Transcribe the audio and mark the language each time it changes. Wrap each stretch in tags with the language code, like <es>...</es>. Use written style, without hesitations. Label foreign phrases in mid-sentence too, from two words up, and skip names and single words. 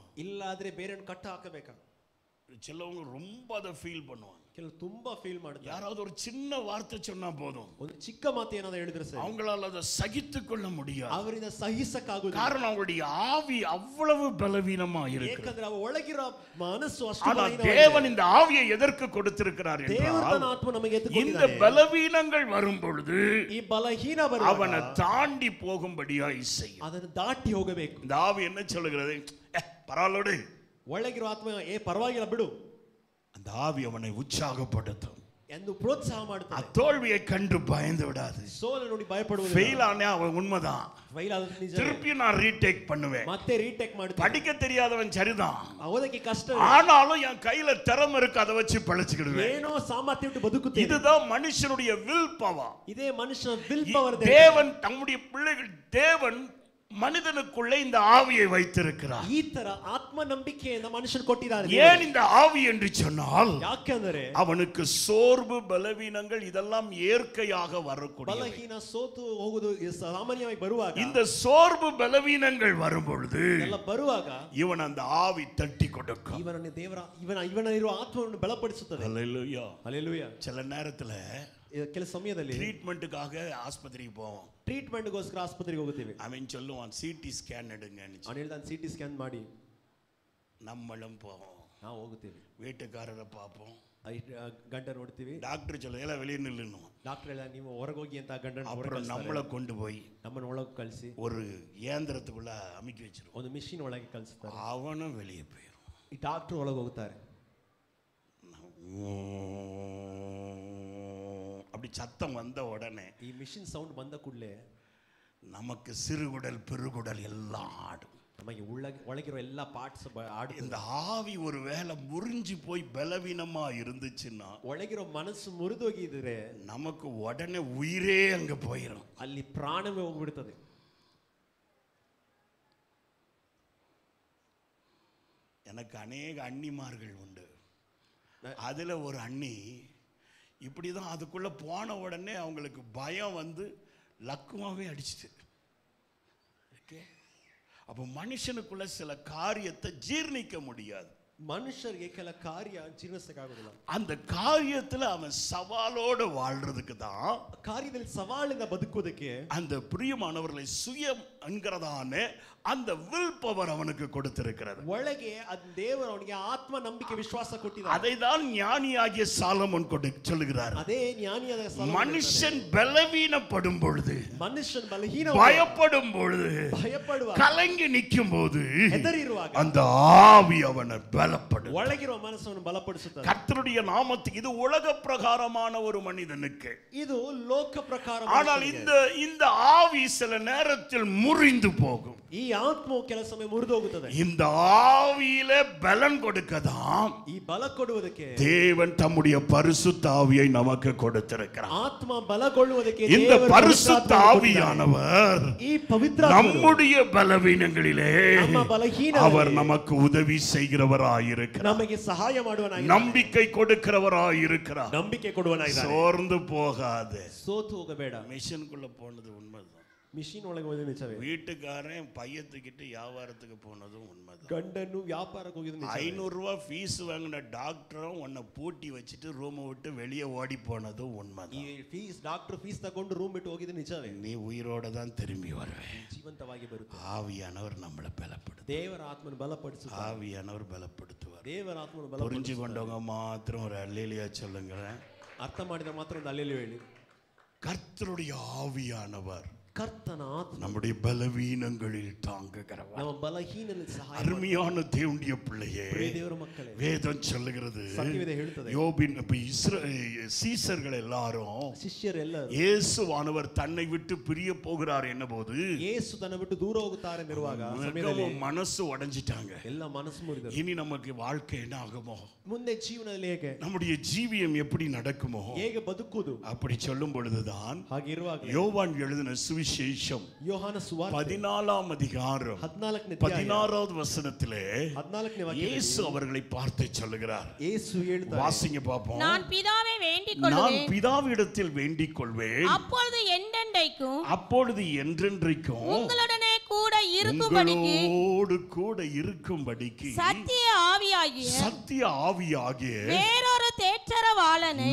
<kn>ಇಲ್ಲಾದ್ರೆ ಬೇರೆ ಕಟ್ಟು ಹಾಕಬೇಕಾ.</kn> <ta>சிலவங்க ரொம்ப அதை ஃபீல் பண்ணுவாங்க,</ta> <kn>ಕೆಲವು ತುಂಬಾ ಫೀಲ್ ಮಾಡ್ತಾರೆ.</kn> <ta>யாராவது ஒரு சின்ன வார்த்தை சொன்னா போதும்,</ta> <kn>ಒಂದು ಚಿಕ್ಕ ಮಾತು ಏನಾದರೂ ಹೇಳಿದ್ರೆ ಸರಿ,</kn> <ta>அவங்களால அதை சகித்துக் கொள்ள முடியாது.</ta> <kn>ಅವರಿಂದ ಸಹಿಸಕ್ಕಾಗುವುದಿಲ್ಲ.</kn> <ta>காரணம் அவங்களுடைய ஆவி அவ்வளவு பலவீனமா இருக்கு.</ta> <kn>ಏಕೆಂದ್ರೆ ಅವರ ಒಳಗಿರೋ ಮನಸ್ಸು ಅಷ್ಟು</kn> <ta>ஆனா</ta> <kn>ಬಲಹೀನವಾಗಿದೆ.</kn> <ta>தேவன் இந்த ஆவியை எதற்கு கொடுத்திருக்கிறார்</ta> <kn>ದೇವರು</kn> <ta>என்றால்,</ta> <kn>ತನ್ನ ಆತ್ಮ ನಮಗೆ</kn> <ta>இந்த</ta> <kn>ಎತ್ತುಕೊಂಡಿದ್ದಾನೆ.</kn> <ta>பலவீனங்கள் வரும் பொழுது</ta> <kn>ಈ ಬಲಹೀನ ಬರುವಾಗ</kn> <ta>அவனை தாண்டி போகும்படியாய் செய்யும்.</ta> <kn>ಅದನ್ನು ದಾಟಿ ಹೋಗಬೇಕು.</kn> <ta>இந்த ஆவி என்ன சொல்லுகிறது, பரவாயில்லோடு,</ta> <kn>ಒಳಗಿರೋ ಆತ್ಮ ಪರವಾಗಿಲ್ಲ ಬಿಡು,</kn> <ta>அந்த ஆவி அவனை உற்சாகப்படுத்தும்</ta> <kn>ಎಂದು ಪ್ರೋತ್ಸಾಹ ಮಾಡುತ್ತದೆ.</kn> <ta>தோல்வியை கண்டு பயந்து விடாது.</ta> <kn>ಸೋಲು ನೋಡಿ ಭಯಪಡುವುದಿಲ್ಲ.</kn> <ta>ஃபெயில் ஆனே அவன் உண்மைதான்,</ta> <kn>ಫೈಲ್ ಆದ್ರೆ ನಿಜ,</kn> <ta>திருப்பி நான் ரீடேக் பண்ணுவேன்.</ta> <kn>ಮತ್ತೆ ರೀಟೇಕ್ ಮಾಡುತ್ತೆ.</kn> <ta>படிக்க தெரியாதவன் சரிதான்,</ta> <kn>ಓದಕ್ಕೆ ಕಷ್ಟ,</kn> <ta>ஆனாலும் என் கையில திறமை இருக்கு, அதை வச்சு பழச்சிக்கிடுவேன்.</ta> <kn>ಏನೋ ಸಾಮರ್ಥ್ಯ ಉಂಟು, ಬದುಕುತ್ತೇನೆ.</kn> <ta>இதுதான் மனுஷனுடைய</ta> <en>will power.</en> <kn>ಇದೇ ಮನುಷ್ಯನ</kn> <en>will power.</en> <ta>தேவன் தம்முடைய பிள்ளைகள், தேவன் மனிதனுக்குள்ளே இந்த ஆவியை வைத்திருக்கிறார்.</ta> <kn>ಈ ತರ ಆತ್ಮ ನಂಬಿಕೆಯಿಂದ ಮನುಷ್ಯನ ಕೊಟ್ಟಿದ್ದಾರೆ.</kn> <ta>ஏன் இந்த ஆவி என்று சொன்னால்,</ta> <kn>ಯಾಕೆಂದರೆ</kn> <ta>அவனுக்கு சோர்வு, பலவீனங்கள் இதெல்லாம் இயற்கையாக வரக்கூடிய,</ta> <kn>ಬಲಹೀನ ಸೋತು ಹೋಗುವುದು ಸಾಮಾನ್ಯವಾಗಿ ಬರುವಾಗ,</kn> <ta>இந்த சோர்வு பலவீனங்கள் வரும் பொழுது</ta> <kn>ಎಲ್ಲ ಬರುವಾಗ</kn> <ta>இவன் அந்த ஆவி தட்டி கொடுக்கும்.</ta> <kn>ಇವನನ್ನು ದೇವರ ಇವನಲ್ಲಿರುವ ಆತ್ಮವನ್ನು ಬಲಪಡಿಸುತ್ತದೆ.</kn> <ta>ஹல்லேலூயா.</ta> <kn>ಹಲ್ಲೆಲೂಯಾ.</kn> <ta>சில நேரத்துல</ta> <kn>ಕೆಲ ಸಮಯದಲ್ಲಿ</kn> <ta>ட்ரீட்மெண்ட்டுக்காக ஆஸ்பத்திரிக்கு போவோம்.</ta> <kn>ಟ್ರೀಟ್ಮೆಂಟ್ಗೋಸ್ಕರ ಆಸ್ಪತ್ರೆಗೆ ಹೋಗುತ್ತೇವೆ.</kn> <ta>அவன் சொல்லுவான்,</ta> <en>CT scan</en> <ta>எடுங்கன்னு.</ta> <kn>ಅವನು ಹೇಳ್ತಾನೆ</kn> <en>CT scan</en> <kn>ಮಾಡಿ.</kn> <ta>நம்மளும் போவோம்,</ta> <kn>ನಾವು ಹೋಗುತ್ತೇವೆ,</kn> <ta>வீட்டுக்காரரை பார்ப்போம்,</ta> <kn>ಗಂಡ ನೋಡ್ತೀವಿ,</kn> <ta>டாக்டர் சொல்ல எல்லாம் வெளியே நில்லுன்னு,</ta> <kn>ಡಾಕ್ಟರ್ ಎಲ್ಲ ನೀವು ಹೊರಗೆ ಹೋಗಿ ಅಂತ ಗಂಡ</kn> <ta>அப்புறம் நம்மளை கொண்டு போய்</ta> <kn>ನಮ್ಮನ್ನು ಒಳಗೆ ಕಳಿಸಿ</kn> <ta>ஒரு இயந்திரத்துக்குள்ள அமைக்கி வச்சிருவோம்.</ta> <kn>ಒಂದು ಮಿಷಿನ್ ಒಳಗೆ ಕಳಿಸ್ತಾರೆ.</kn> <ta>அவனும் வெளியே போயிடும்.</ta> <kn>ಈ ಡಾಕ್ಟರ್ ಒಳಗೆ ಹೋಗ್ತಾರೆ,</kn> <ta>அப்படி சத்தம் வந்த உடனே</ta> <kn>ಈ</kn> <en>machine sound</en> <kn>ಬಂದ ಕೂಡಲೇ</kn> <ta>நமக்கு சிறுகுடல் பெருகுடல் எல்லாம் ஆடும்.</ta> <kn>ನಮಗೆ ಒಳಗಿರೋ ಎಲ್ಲ ಪಾರ್ಟ್ಸ್ ಆಡು.</kn> <ta>இந்த ஆவி ஒரு வேளை முறிஞ்சு போய் பலவீனமா இருந்துச்சுன்னா,</ta> <kn>ಒಳಗಿರೋ ಮನಸ್ಸು ಮುರಿದೋಗಿದ್ರೆ</kn> <ta>நமக்கு உடனே உயிரே அங்க போயிடும். ಅಲ್ಲಿ ಪ್ರಾಣವೇ ಹೋಗ್ಬಿಡ್ತದೆ. எனக்கு அநேக அண்ணிமார்கள் உண்டு. அதுல ஒரு அண்ணி இப்படிதான் அதுக்குள்ள போன உடனே அவங்களுக்கு பயம் வந்து லக்குமாவே அடிச்சுட்டு. அப்போ மனுஷனுக்குள்ள சில காரியத்தை ஜீர்ணிக்க முடியாது.</ta> <kn>ಮನುಷ್ಯರಿಗೆ ಕೆಲ ಕಾರ್ಯ ಜೀರ್ಣಿಸಕ್ಕಾಗೋದಿಲ್ಲ.</kn> <ta>அந்த காரியத்துல அவன் சவாலோடு வாழ்றதுக்கு தான்,</ta> <kn>ಕಾರ್ಯದಲ್ಲಿ ಸವಾಲಿಂದ ಬದುಕೋದಕ್ಕೆ</kn> <ta>அந்த பிரியமானவர்களை சுயம் என்கிறதான அந்த</ta> <en>will power</en> <ta>அவனுக்கு கொடுத்திருக்கிறது.</ta> <kn>ಒಳಗೆ ದೇವರು ಅವನಿಗೆ ಆತ್ಮ ನಂಬಿಕೆ ವಿಶ್ವಾಸ ಕೊಟ್ಟಿದ್ದಾನೆ.</kn> <ta>அதை தான் ஞானியாகிய சாலமோன் சொல்லுகிறார்.</ta> <kn>ಅದೇ ಜ್ಞಾನಿಯಾದ ಸಾಲಮೋನ್</kn> <ta>மனுஷன் பலவீனப்படும் பொழுது,</ta> <kn>ಮನುಷ್ಯನ್ ಬಲಹೀನ</kn> <ta>பயப்படும் பொழுது,</ta> <kn>ಭಯಪಡುವ,</kn> <ta>கலங்கி நிற்கும் போது</ta> <kn>ಹೆದರಿರುವಾಗ</kn> <ta>அந்த ஆவி அவனை பலப்படும்.</ta> <kn>ಒಳಗಿರುವ ಮನಸ್ಸನ್ನು ಬಲಪಡಿಸುತ್ತದೆ.</kn> <ta>கர்த்தருடைய நாமத்துக்கு இது உலக பிரகாரமான ஒரு மனிதனுக்கு,</ta> <kn>ಇದು ಲೋಕ ಪ್ರಕಾರ.</kn> <ta>ஆனால் இந்த ஆவி சில நேரத்தில் முறிந்து போகும்.</ta> <kn>ಈ ಆತ್ಮವು ಕೆಲ ಸಮಯ ಮುರಿದೋಗುತ್ತದೆ.</kn> <ta>இந்த ஆவியில பலன் கொடுக்கதான்</ta> <kn>ಈ ಬಲ ಕೊಡುವುದಕ್ಕೆ</kn> <ta>தேவன் தம்முடைய பரிசுத்த ஆவியை நமக்கு கொடுத்திருக்கிறார்.</ta> <kn>ಆತ್ಮ ಬಲಗೊಳ್ಳುವುದಕ್ಕೆ</kn> <ta>இந்த பரிசுத்த ஆவியானவர்</ta> <kn>ಈ ಪವಿತ್ರ</kn> <ta>நம்முடைய பலவீனங்களிலே</ta> <kn>ನಮ್ಮ ಬಲಹೀನತೆಯಲ್ಲಿ</kn> <ta>அவர் நமக்கு உதவி செய்கிறவராயிருக்கிறார்.</ta> <kn>ನಮಗೆ ಸಹಾಯ ಮಾಡುವನಾಗಿದ್ದಾನೆ.</kn> <ta>நம்பிக்கை கொடுக்கிறவராயிருக்கிறார்.</ta> <kn>ನಂಬಿಕೆ ಕೊಡುವನಾಗಿದ್ದಾನೆ.</kn> <ta>சோர்ந்து போகாதே.</ta> <kn>ಸೋತು ಹೋಗಬೇಡ.</kn> <ta>மிஷனுக்குள்ள போனது உண்மைதான்.</ta> <kn>ಮಿಷಿನ್ ಒಳಗೆ ಹೋದ ನಿಜವೇ.</kn> <ta>வீட்டுக்காரன் பையத்துக்கிட்டு வியாபாரத்துக்கு போனதும் உண்மைதான்.</ta> <kn>ಗಂಡನು ವ್ಯಾಪಾರಕ್ಕೆ ಹೋಗಿದ್ದು ನಿಜ.</kn> <ta>500 ரூபாய் ஃபீஸ் வாங்கின டாக்டரும் உன்னை பூட்டி வச்சுட்டு ரூமை விட்டு வெளியே ஓடி போனதும் உண்மைதான்.</ta> <kn>ಈ</kn> <en>fees doctor fees</en> <kn>ತಗೊಂಡು ರೂಮ್ ಬಿಟ್ಟು ಹೋಗಿದ್ದು ನಿಜವೇ.</kn> <ta>நீ உயிரோட தான் திரும்பி வருவே.</ta> <kn>ಜೀವಂತವಾಗಿ ಬರುತ್ತೆ.</kn> <ta>ஆவியானவர் நம்மளை பலப்படுத்துவார்.</ta> <kn>ದೇವರ ಆತ್ಮನ ಬಲಪಡಿಸುತ್ತಾನೆ.</kn> <ta>ஆவியானவர் பலப்படுத்துவார்.</ta> <kn>ದೇವರ ಆತ್ಮನ</kn> <ta>புரிஞ்சு</ta> <kn>ಬಲಪಡಿಸುತ್ತಾನೆ.</kn> <ta>கொண்டவங்க மாத்திரம் ஒரு அல்லேலியா சொல்லுங்களேன்.</ta> <kn>ಅರ್ಥ ಮಾಡಿದ ಮಾತ್ರ ಒಂದು ಅಲ್ಲೇಲುಯಾ ಹೇಳಿ.</kn> <ta>கர்த்தருடைய ஆவியானவர்</ta> <kn>ಕರ್ತನ ಆತ್ಮ</kn> <ta>நம்முடைய பலவீனங்களில் தாங்குகிறவர்.</ta> <kn>ನಮ್ಮ ಬಲಹೀನತೆಯಲ್ಲಿ ಸಹಾಯ.</kn> <ta>அருமையான தேவனுடைய பிள்ளையே,</ta> <kn>ದೇವರ ಮಕ್ಕಳೇ,</kn> <ta>வேதம் சொல்லுகிறது,</ta> <kn>ಸತ್ಯವೇದ ಹೇಳುತ್ತದೆ,</kn> <ta>யோபின் சீசர்கள் எல்லாரும்,</ta> <kn>ಶಿಷ್ಯರೆಲ್ಲರೂ</kn> <ta>இயேசுவானவர் தன்னை விட்டு பிரிய போகிறார் என்னபோது</ta> <kn>ಯೇಸು ತನ್ನ ಬಿಟ್ಟು ದೂರ ಹೋಗುತ್ತಾರೆ ಎಂದಿರುವಾಗ</kn> <ta>மிகவும் மனசு உடைஞ்சிட்டாங்க.</ta> <kn>ಎಲ್ಲ ಮನಸ್ಸು ಮುರಿದರು.</kn> <ta>இனி நமக்கு வாழ்க்கை என்ன ஆகுமோ,</ta> <kn>ಮುಂದೆ ಜೀವನದಲ್ಲಿ ಹೇಗೆ,</kn> <ta>நம்முடைய ஜீவியம் எப்படி நடக்குமோ,</ta> <kn>ಹೇಗೆ ಬದುಕುವುದು,</kn> <ta>அப்படி சொல்லும் பொழுதுதான்</ta> <kn>ಹಾಗಿರುವಾಗ</kn> <ta>யோவான் எழுதின சுவிசேஷம்</ta> <kn>ಯೋಹಾನ ಸುವಾರ್ತೆ</kn> <ta>14ஆம் அதிகாரம் 16வது வசனத்திலே</ta> <kn>14ನೇ ವಾಕ್ಯದಲ್ಲಿ</kn> <ta>இயேசு அவர்களை பார்த்து சொல்லுகிறார்.</ta> <kn>ಯೇಸು ಹೇಳ್ತಾರೆ,</kn> <ta>வாசிங்க பாப்போம். நான் பிதாவை வேண்டிக் நான் கொள்வேன், பிதாவிடத்தில் வேண்டிக் கொள்வேன், அப்பொழுது என்றென்றைக்கும் அப்பொழுது என்றென்றைக்கும் உங்களுடனே கூட இருக்கும்படிக்கு உங்களோடு கூட இருக்கும்படிக்கு சத்திய ஆவியாகிய வேறொரு தேற்றரவாளனை</ta>